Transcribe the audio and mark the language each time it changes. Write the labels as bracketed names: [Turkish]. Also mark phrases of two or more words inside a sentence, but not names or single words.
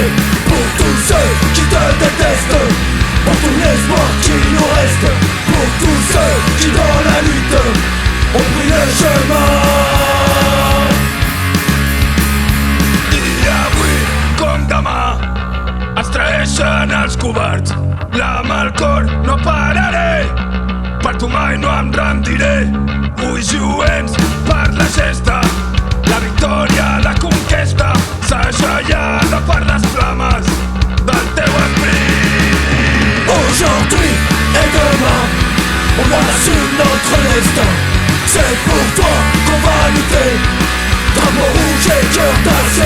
[French] Pour tous ceux qui te détestent, pour tout l'espoir qui nous reste, pour tous ceux qui dans la lutte ont pris le chemin. [Catalan] I avui, com demà, ens traeixen els covards. L'ama al cor no pararé, per tu mai no em rendiré. Vull lluents per la gesta, la victòria, la conquesta, segellada per les flames del teu esprit. [French] Aujourd'hui et demain, on assume notre destin. C'est pour toi qu'on va lutter, drapeau rouge et cœur d'acier.